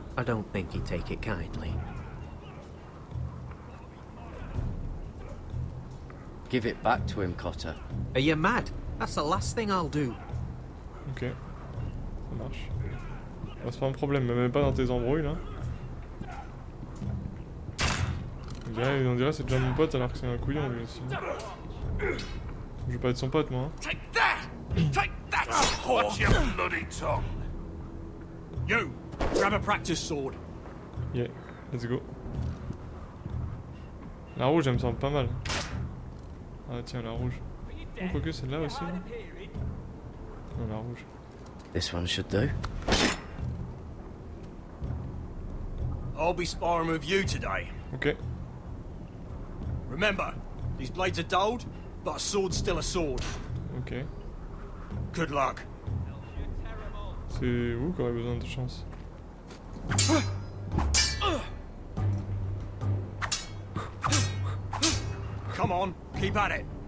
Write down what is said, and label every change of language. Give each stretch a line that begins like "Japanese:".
English: I don't think he'd take it kindly. Give it back to him, Cotter. Are you mad? That's the last thing I'll do.
French: Ok. Ça marche. Bah, c'est pas un problème, même pas dans tes embrouilles là. On dirait c'est déjà mon pote alors que c'est un couillon lui aussi. Je veux pas être son pote moi. Hein.
English: Take that! Watch your bloody tongue! You, grab a practice sword. Yeah, let's go.
French: La rouge elle me semble pas mal. Ah tiens la rouge. Oh, quoique celle-là aussi. Là. Non la rouge.
English: This one should do. I'll be sparring with you today.
French: Ok.
English: Remember, these blades are dulled, but a sword's still a sword.
French: Ok.
English: Good luck.
French: C'est vous qui aurez besoin de chance.
English: Come on, keep at it.